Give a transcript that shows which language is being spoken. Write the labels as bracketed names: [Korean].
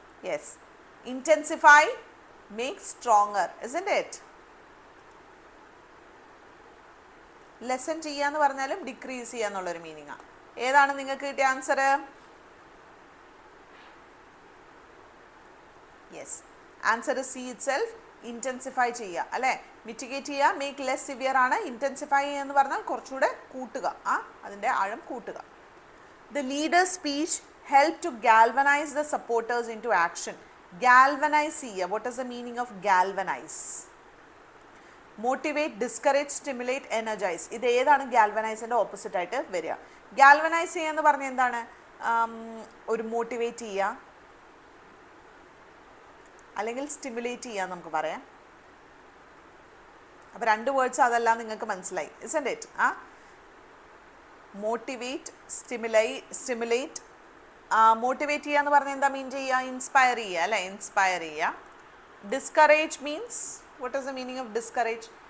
[English] Yes, intensify, make stronger, isn't it? [Malayalam] Lesson ചെയ്യുക എന്ന് പറഞ്ഞാലും ഡിക്രീസ് ചെയ്യുക എന്നുള്ളൊരു മീനിങ്ങാണ്. ഏതാണ് നിങ്ങൾക്ക് കിട്ടിയ answer? [English] Yes, answer C itself, intensify ചെയ്യുക അല്ലേ. [Malayalam] മിറ്റിഗേറ്റ് ചെയ്യുക, [English] make less severe [Malayalam] ആണ്. ഇൻറ്റൻസിഫൈ എന്ന് പറഞ്ഞാൽ കുറച്ചുകൂടെ കൂട്ടുക, അതിൻ്റെ ആഴം കൂട്ടുക. [English] The leaders speech help to galvanise the supporters into action. Galvanise ചെയ്യുക. What is the meaning of galvanise? Motivate, discourage, stimulate, energise. [Malayalam] ഇത് ഏതാണ് ഗാൽവനൈസിൻ്റെ ഓപ്പോസിറ്റ് ആയിട്ട് വരിക? ഗാൽവനൈസ് ചെയ്യുക എന്ന് പറഞ്ഞാൽ എന്താണ്? ഒരു മോട്ടിവേറ്റ് ചെയ്യുക അല്ലെങ്കിൽ സ്റ്റിമുലേറ്റ് ചെയ്യുക നമുക്ക് പറയാം. അപ്പോൾ രണ്ട് വേർഡ്സ് അതെല്ലാം നിങ്ങൾക്ക് മനസ്സിലായി, [English] isn't it? [Malayalam] Motivate, stimulate. Motivate ചെയ്യുക എന്ന് പറഞ്ഞാൽ എന്താ മീൻ ചെയ്യുക? ഇൻസ്പയർ ചെയ്യുക അല്ലേ, ഇൻസ്പയർ ചെയ്യുക. [English] Discourage means, what is the meaning of discourage?